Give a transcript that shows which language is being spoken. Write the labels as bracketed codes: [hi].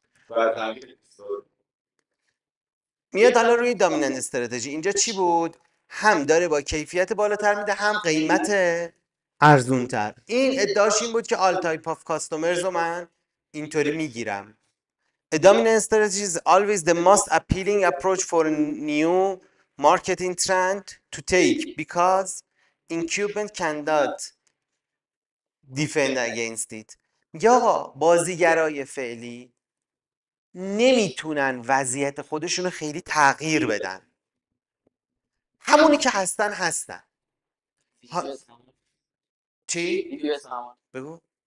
[fa] بعد همین میاد حالا روی دامیننت استراتژی اینجا چی بود؟ هم داره با کیفیت بالاتر میده، هم قیمت ارزونتر. این ادعاش این بود که [en] all type of customers [fa] رو من اینطوری میگیرم. [en] A dominant strategy is always the most appealing approach for a new marketing trend to take because incumbent cannot defend against it. [fa] میگه آقا بازیگرای فعلی نمیتونن وضعیت خودشون رو خیلی تغییر بدن، همونی که هستن. چی؟ بگو.